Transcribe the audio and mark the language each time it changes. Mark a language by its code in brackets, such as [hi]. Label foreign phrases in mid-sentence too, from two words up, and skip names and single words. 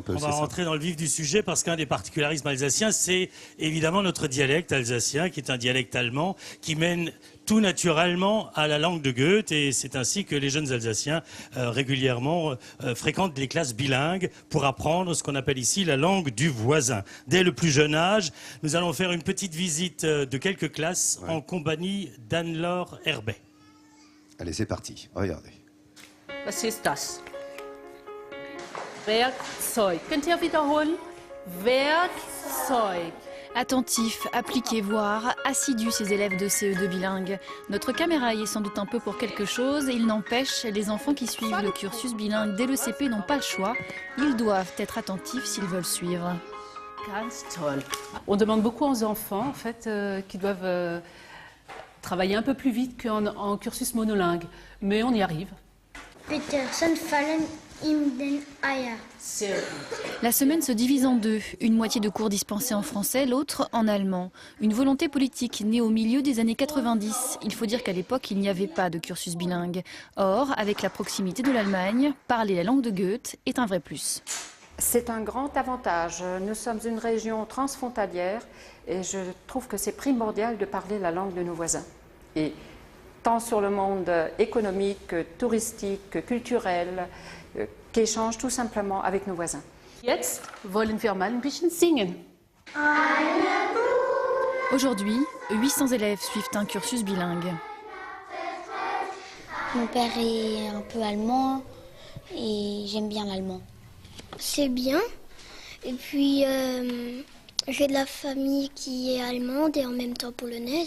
[fr] On va rentrer dans le vif du sujet parce qu'un des particularismes alsaciens, c'est évidemment notre dialecte alsacien qui est un dialecte allemand qui mène tout naturellement à la langue de Goethe et c'est ainsi que les jeunes Alsaciens régulièrement fréquentent les classes bilingues pour apprendre ce qu'on appelle ici la langue du voisin. Dès le plus jeune âge, nous allons faire une petite visite de quelques classes en compagnie d'Anne-Laure Herbet. Allez, c'est parti. Regardez. [de] Was ist das? Werkzeug. Könnt ihr wiederholen? Werkzeug. [fr] Attentifs, appliqués, voire assidus ces élèves de CE2 bilingues. Notre caméra y est sans doute un peu pour quelque chose, il n'empêche, les enfants qui suivent le cursus bilingue dès le CP n'ont pas le choix. Ils doivent être attentifs s'ils veulent suivre. [de] Ganz toll. [fr] On demande beaucoup aux enfants en fait, qui doivent travailler un peu plus vite qu'en cursus monolingue, mais on y arrive. [de] Peterson fallen in den Eier. [fr] La semaine se divise en deux, une moitié de cours dispensés en français, l'autre en allemand. Une volonté politique née au milieu des années 90. Il faut dire qu'à l'époque, il n'y avait pas de cursus bilingue. Or, avec la proximité de l'Allemagne, parler la langue de Goethe est un vrai plus. C'est un grand avantage. Nous sommes une région transfrontalière et je trouve que c'est primordial de parler la langue de nos voisins. Et tant sur le monde économique, touristique, culturel, qui échange tout simplement avec nos voisins. [de] Jetzt wollen wir mal ein bisschen singen. [fr] Aujourd'hui, 800 élèves suivent un cursus bilingue. Mon père est un peu allemand et j'aime bien l'allemand. C'est bien. Et puis, j'ai de la famille qui est allemande et en même temps polonaise.